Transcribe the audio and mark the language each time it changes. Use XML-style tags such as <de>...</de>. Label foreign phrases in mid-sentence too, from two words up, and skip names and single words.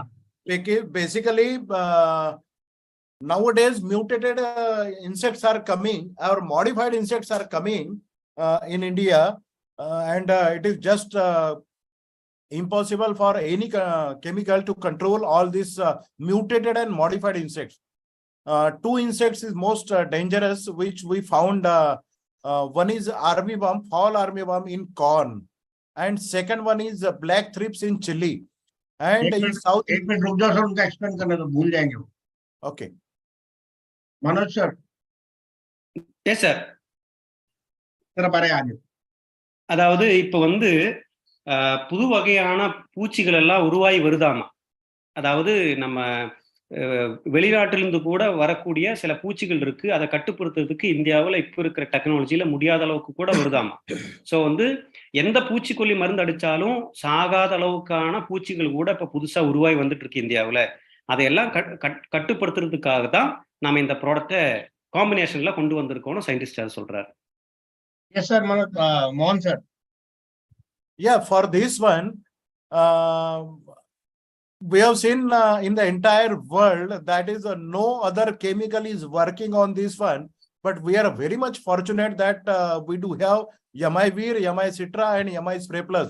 <en>Basically, nowadays mutated insects are coming, or modified insects are coming in India, and it is just impossible for any chemical to control all these mutated and modified insects. 2 insects is most dangerous, which we found. One is armyworm, fall armyworm in corn, and second one is black thrips in chili. And in south.</en> <hi>एक मिनट रुक जाओ सर, उनका एक्सप्लेन करने तो भूल जाएंगे वो.</hi> <en>Okay.</en> <hi>मनोज सर.</hi> <ta>எஸ் சார். பாரு ஆஜ். அதாவது இப்ப வந்து புது வகையான பூச்சிகள் எல்லாம் உருவாகி வருதாமா. அதாவது நம்ம வெளிநாட்டிலிருந்து கூட வரக்கூடிய சில பூச்சிகள் இருக்கு, அதை கட்டுப்படுத்துறதுக்கு இந்தியாவில் இப்ப இருக்கிற டெக்னாலஜியில முடியாத அளவுக்கு கூட வருதாமா. ஸோ வந்து எந்த பூச்சிக்கொல்லி மருந்து அடிச்சாலும் சாகாத அளவுக்கான பூச்சிகள் கூட இப்ப புதுசா உருவாகி வந்துட்டு இருக்கு இந்தியாவில். அதையெல்லாம் கட்டுப்படுத்துறதுக்காக தான் நாம இந்த ப்ராடக்டை காம்பினேஷன்ல கொண்டு வந்திருக்கோம்னு சயின்டிஸ்ட் சொல்றாரு. எஸ் சார். மோகன் சார்.</ta> <en>Yeah, for this one, we have seen in the entire world that is no other chemical is working on this one, but we are very much fortunate that we do have MI Veer, MI Citra and MI Spray Plus.</en>